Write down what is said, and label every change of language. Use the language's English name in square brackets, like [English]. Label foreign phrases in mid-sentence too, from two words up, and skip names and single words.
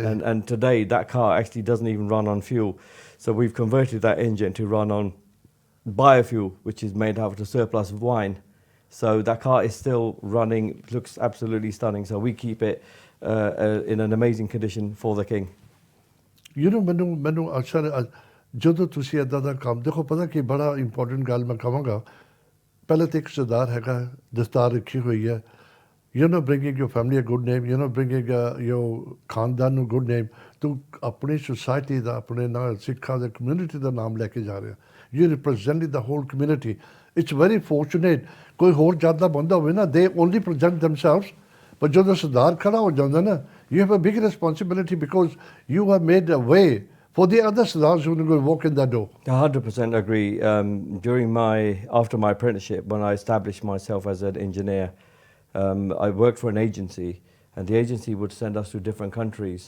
[English] And today, that car actually doesn't even run on fuel. So we've converted that engine to run on biofuel, which is made out of the surplus of wine. So that car is still running, looks absolutely stunning. So we keep it in an amazing condition for the King. You know, [Punjabi] ਮੈਨੂੰ ਅਕਸਰ ਜਦੋਂ ਤੁਸੀਂ ਇੱਦਾਂ ਦਾ ਕੰਮ ਦੇਖੋ, ਪਤਾ ਕੀ ਬੜਾ ਇੰਪੋਰਟੈਂਟ ਗੱਲ ਮੈਂ ਕਹਾਂਗਾ, ਪਹਿਲੇ ਤਾਂ ਇੱਕ ਸਰਦਾਰ ਹੈਗਾ, ਦਸਤਾਰ ਰੱਖੀ ਹੋਈ ਹੈ, [English] you're not bringing your family a good name, you're not bringing your [Punjabi] ਖਾਨਦਾਨ ਨੂੰ [English] good name, [Punjabi] ਤੂੰ ਆਪਣੀ ਸੁਸਾਇਟੀ ਦਾ, ਆਪਣੇ ਨਾਲ ਸਿੱਖਾਂ ਦੇ ਕਮਿਊਨਿਟੀ ਦਾ ਨਾਮ ਲੈ ਕੇ ਜਾ ਰਿਹਾ, [English] you representing the whole community. It's very fortunate. [Punjabi] ਕੋਈ ਹੋਰ ਜਾਤ ਦਾ ਬੰਦਾ ਹੋਵੇ ਨਾ, [English] they only present themselves, but [Punjabi] ਜਦੋਂ ਸਰਦਾਰ ਖੜਾ ਹੋ ਜਾਂਦਾ ਨਾ, [English] you have a big responsibility because you have made a way For the other Sardars who will walk in that door. 100% agree. After my apprenticeship, when I established myself as an engineer, I worked for an agency, and the agency would send us to different countries.